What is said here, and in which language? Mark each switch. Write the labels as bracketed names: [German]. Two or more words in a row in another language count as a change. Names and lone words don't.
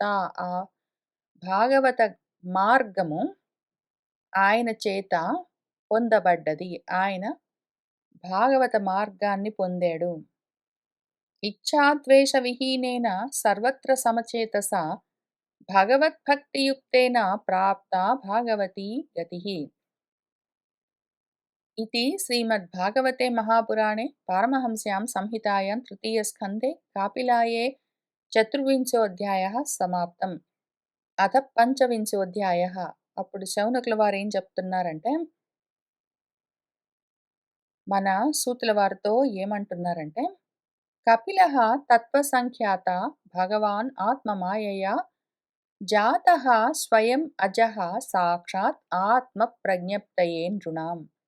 [Telugu] ఆ భాగవత మార్గము ఆయన చేత పొందబడ్డది. ఆయన భాగవత మార్గాన్ని పొందాడు. [Sanskrit] ఇచ్ఛాద్వేష విహీనేన సర్వత్ర సమచేతసా భగవద్భక్తియుక్తేన ప్రాప్తా భాగవతి గతిః. इति श्रीमद्भागवते महापुराणे पारमहंस्यां संहितायां तृतीयस्कन्धे कापिलाये చతుర్వింశోధ్యాయः సమాప్తం. అథ పంచవింశోధ్యాయः. [Telugu] అప్పుడు శౌనకుల వారు ఏం చెప్తున్నారంటే, మన సూతుల వారితో ఏమంటున్నారంటే, [Sanskrit] కపిలః తత్వసంఖ్యాత భగవాన్ ఆత్మమాయయా జాతః స్వయం అజః సాక్షాత్ ఆత్మ ప్రజ్ఞప్తయే నృణాం.